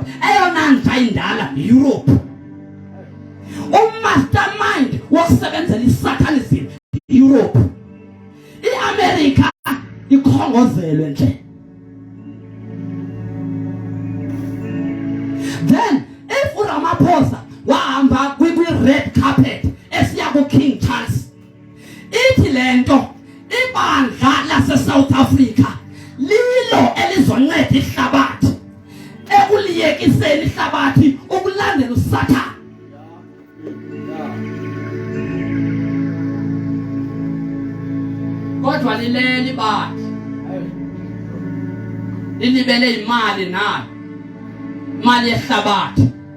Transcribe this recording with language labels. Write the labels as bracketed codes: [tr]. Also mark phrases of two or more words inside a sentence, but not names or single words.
[xh] Eyona nja indala Europe. Mastermind wokusebenzela isatanism Europe. IAmerica ikhongozelwe nje. [en] Then if [xh] uRamaphosa wahamba kwi- [en] red carpet [xh] esiya ku-King Charles, ithi lento ibandla lase-South Africa lilo elizonceda ihlabathi ekuliyekiseni ihlabathi ukulandela uSathane. Kodwa lileli bathi lilibele imali nayo, imali yehlabathi.